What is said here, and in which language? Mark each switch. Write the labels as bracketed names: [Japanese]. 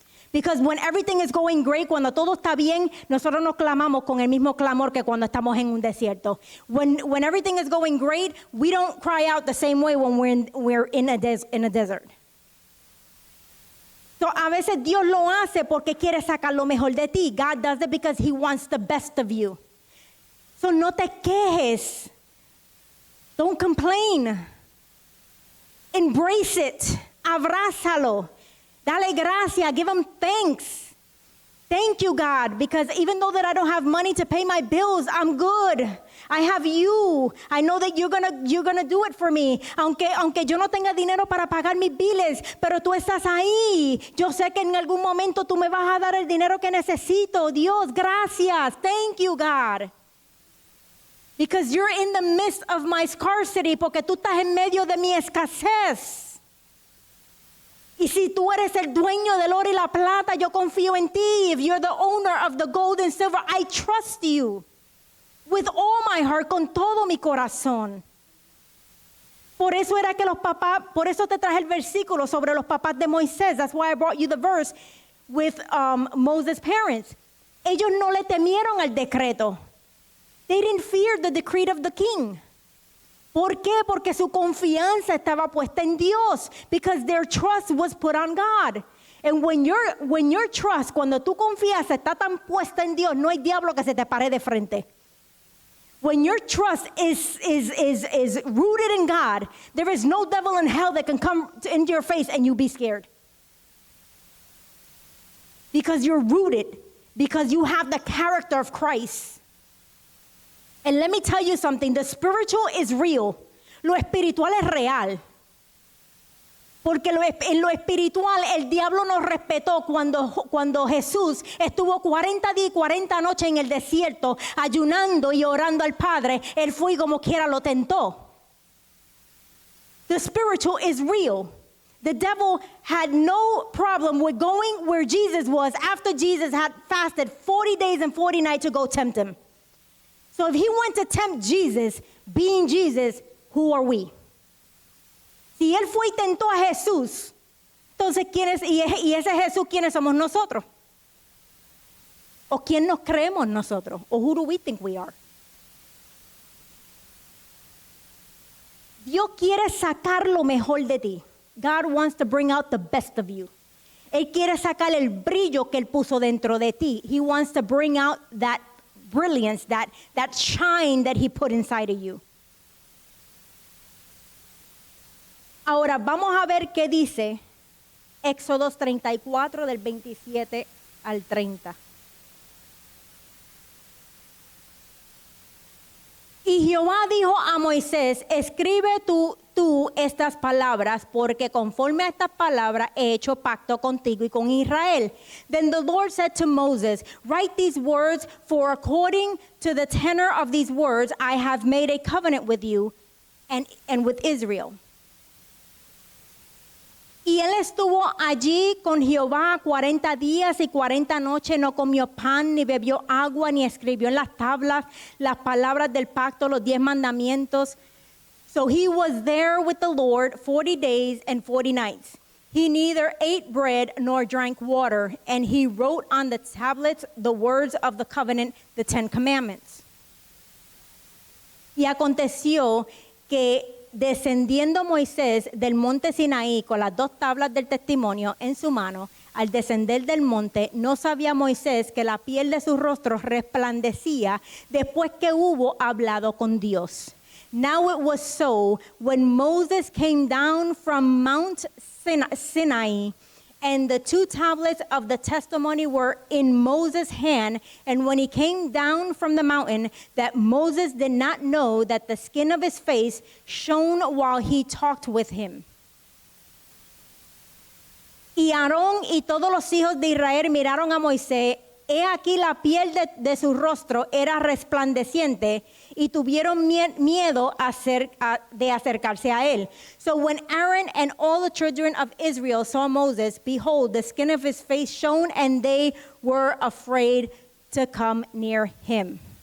[English] Because when everything is going great, [Spanish] cuando todo está bien, nosotros no clamamos con el mismo clamor que cuando estamos en un desierto. [English] When everything is going great, we don't cry out the same way when we're in a desert. [Spanish] So a veces Dios lo hace porque quiere sacar lo mejor de ti. [English] God does it because He wants the best of you. [Spanish] So no te quejes. [English] Don't complain. Embrace it. [Spanish] Abrázalo. Dale gracias. [English] Give Him thanks. Thank you, God, because even though that I don't have money to pay my bills, I'm good. I have you. I know that you're gonna do it for me. [Spanish] Aunque yo no tenga dinero para pagar mis biles, pero tú estás ahí. Yo sé que en algún momento tú me vas a dar el dinero que necesito. Dios, gracias. [English] Thank you, God. Because you're in the midst of my scarcity, [Spanish] porque tú estás en medio de mi escasez. Y si tú eres el dueño del oro y la plata, yo confío en ti. [English] If you're the owner of the gold and silver, I trust you. With all my heart, [Spanish] con todo mi corazón. Por eso era que los papás, por eso te traje el versículo sobre los papás de Moisés. [English] That's why I brought you the verse with Moses' parents. [Spanish] Ellos no le temieron al decreto. [English] They didn't fear the decree of the king. [Spanish] ¿Por qué? Porque su confianza estaba puesta en Dios. [English] Because their trust was put on God. And when your trust, [Spanish] cuando tu confianza está tan puesta en Dios, no hay diablo que se te pare de frente. [English] When your trust is rooted in God, there is no devil in hell that can come into your face and you be scared. Because you're rooted. Because you have the character of Christ. And let me tell you something, the spiritual is real. [Spanish] Lo espiritual es real. Porque en lo espiritual el diablo nos respetó cuando Jesús estuvo 40 días y 40 noches en el desierto ayunando y orando al Padre. Él fue y como quiera lo tentó. [English] The spiritual is real. The devil had no problem with going where Jesus was after Jesus had fasted 40 days and 40 nights to go tempt Him. So if He went to tempt Jesus, being Jesus, who are we? [Spanish] Si Él fue y tentó a Jesús, entonces y ese Jesús, ¿quiénes somos nosotros? ¿O quién nos creemos nosotros? ¿O [English] who do we think we are? [Spanish] Dios quiere sacar lo mejor de ti. [English] God wants to bring out the best of you. [Spanish] Él quiere sacar el brillo que Él puso dentro de ti. [English] He wants to bring out that brilliance, that shine that He put inside of you. [Spanish] Ahora vamos a ver qué dice Éxodo 34 del 27 al 30. Y Jehová dijo a Moisés, escribe tú estas palabras, porque conforme a estas palabras he hecho pacto contigo y con Israel. [English] Then the Lord said to Moses, write these words, for according to the tenor of these words I have made a covenant with you and with Israel. [Spanish] Y él estuvo allí con Jehová 40 días y 40 noches, no comió pan, ni bebió agua, ni escribió en las tablas las palabras del pacto, los 10 mandamientos. [English] So he was there with the Lord 40 days and 40 nights. He neither ate bread nor drank water, and he wrote on the tablets the words of the covenant, the 10 commandments. [Spanish] Y aconteció que descendiendo Moisés del monte Sinaí con las 2 tablas del testimonio en su mano, al descender del monte, no sabía Moisés que la piel de su rostro resplandecía después que hubo hablado con Dios. [English] Now it was so, when Moses came down from Mount Sinai, and the 2 tablets of the testimony were in Moses' hand, and when he came down from the mountain, that Moses did not know that the skin of his face shone while he talked with him. [Spanish] Y Aarón y todos los hijos de Israel miraron a Moisés. He aquí la piel de su rostro era resplandeciente y tuvieron miedo de acercarse a él. [English] So when Aaron and all the children of Israel saw Moses, behold, the skin of his face shone, and they were afraid to come near him.